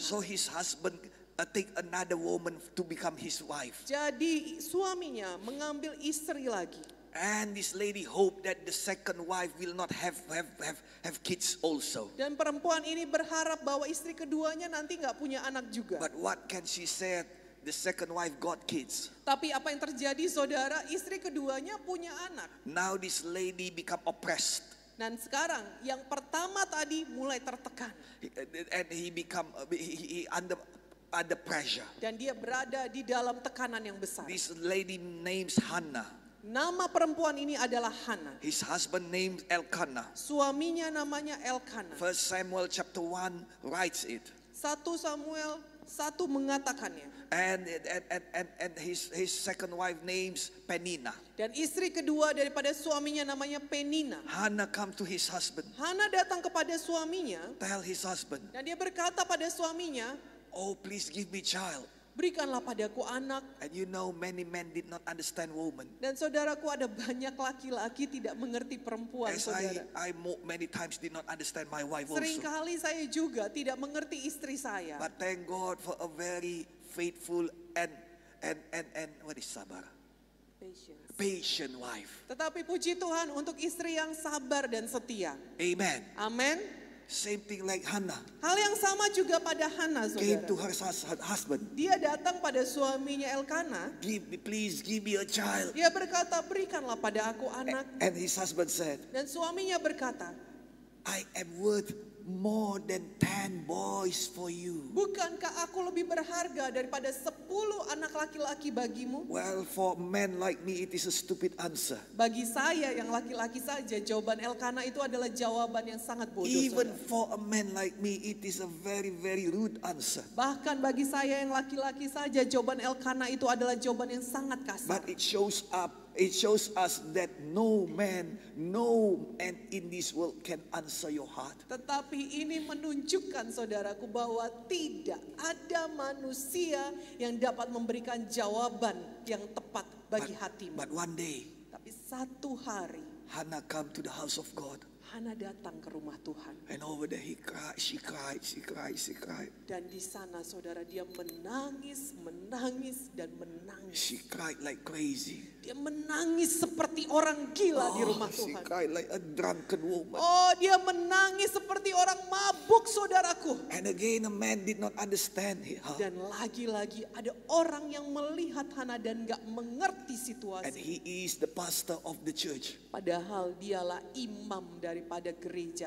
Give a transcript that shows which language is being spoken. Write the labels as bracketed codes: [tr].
[en] So his husband take another woman to become his wife. [id] Jadi suaminya mengambil istri lagi. [en] And this lady hoped that the second wife will not have kids also. [id] Dan perempuan ini berharap bahwa istri keduanya nanti nggak punya anak juga. [en] But what can she say? The second wife got kids. [id] Tapi apa yang terjadi, saudara? Istri keduanya punya anak. [en] Now this lady become oppressed. [id] Dan sekarang yang pertama tadi mulai tertekan. [en] And he become he under pressure. [id] Dan dia berada di dalam tekanan yang besar. [en] This lady names Hannah. [id] Nama perempuan ini adalah Hana. [en] His husband named Elkanah. [id] Suaminya namanya Elkanah. [en] 1 Samuel chapter 1 writes it. [id] 1 Samuel 1 mengatakannya. [en] And his second wife names Penina. [id] Dan istri kedua daripada suaminya namanya Penina. [en] Hannah come to his husband. [id] Hana datang kepada suaminya. [en] Tell his husband, [id] Dan dia berkata pada suaminya, [en] oh please give me child. [id] Berikanlah padaku anak. [en] And you know many men did not understand woman. [id] Dan saudaraku, ada banyak laki-laki tidak mengerti perempuan, [en] As [id] saudara. [en] many times did not understand my wife also. [id] Seringkali saya juga tidak mengerti istri saya. [en] But thank God for a very faithful and what is sabar? Patience. Patient wife. [id] Tetapi puji Tuhan untuk istri yang sabar dan setia. [en] Amen. [id] Amin. [en] Same thing like Hannah [id] Hal yang sama juga pada Hana, [en] came to [id] saudara. [en] her husband. [id] Dia datang pada suaminya Elkana. [en] Please give me a child. [id] Dia berkata, berikanlah pada aku anak. [en] And his husband said, [id] Dan suaminya berkata, [en] I am worth more than 10 boys for you. [id] bukankah aku lebih berharga daripada 10 anak laki-laki bagimu? [en] Well, for men like me, it is a stupid answer. [id] Bagi saya yang laki-laki saja, jawaban Elkana itu adalah jawaban yang sangat bodoh. [en] Even [id] saudara. [en] for a man like me, it is a very, very rude answer. [id] Bahkan bagi saya yang laki-laki saja, jawaban Elkana itu adalah jawaban yang sangat kasar. [en] But it shows us that no man in this world can answer your heart. [id] Tetapi ini menunjukkan, saudaraku, bahwa tidak ada manusia yang dapat memberikan jawaban yang tepat bagi hatimu. [en] But one day, [id] Tapi satu hari, [en] Hannah come to the house of God. [id] Hana datang ke rumah Tuhan. [en] And over there she cried. [id] Dan di sana, saudara, dia menangis dan menangis. [en] She cried like crazy. [id] Dia menangis seperti orang gila di rumah [en] She [id] Tuhan. [en] cried like a drunken woman. [id] Oh, dia menangis seperti orang mabuk, saudaraku. [en] And again, a man did not understand her. [id] Dan lagi-lagi ada orang yang melihat Hana dan gak mengerti [en] And [id] situasi. [en] he is the pastor of the church. [id] Padahal dialah imam daripada gereja